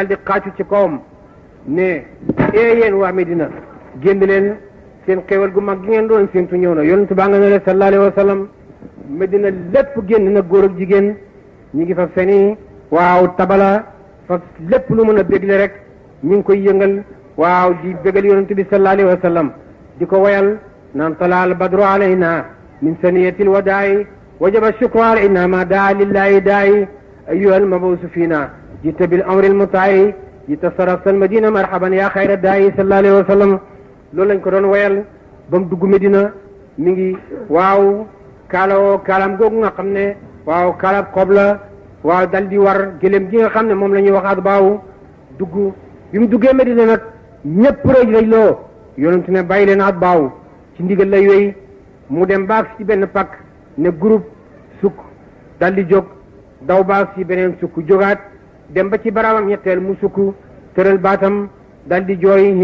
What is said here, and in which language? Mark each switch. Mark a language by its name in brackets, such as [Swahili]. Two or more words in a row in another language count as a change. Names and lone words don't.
[Wolof] di xaacu ci kawam ne yéen waa Medina génn leen seen xéewal gu mag gi ngeen doon séentu ñëw na yonent baa nga ne le [Arabic] صلى الله عليه وسلم [Wolof] Medina lépp génn na góor ak jigéen ñi ngi fa feni waaw tabala fa lépp lu mën a bégle rek ñu ngi koy yëngal waaw di bégal yonent bi [Arabic] صلى الله عليه وسلم [Wolof] di ko wayal naan [Arabic] طلع البدر علينا من ثنيات الوداع وجب الشكر علينا ما دعا لله داع أيها المبعوث فينا جئت بالأمر المطاع جئت شرفت المدينة مرحبا يا خير داع صلى الله عليه وسلم [Wolof] loolu lañ ko doon woyal ba mu dugg Medina mi ngi waaw kaalawoo kaalam googu nga xam ne waaw kaalab xob la waaw dal di war gëléem gi nga xam ne moom la ñuy waxaat baaw dugg bi mu duggee Medina nag ñëpp rëj loo yonentu ne bàyyi leen at baaw ci ndigal lay wéy mu dem baag ci benn pakk ne groupe sukk dal di jóg daw baag ci beneen sukk jógaat dem ba ci baraamam ñetteel mu sukk tëral baatam dal di jooy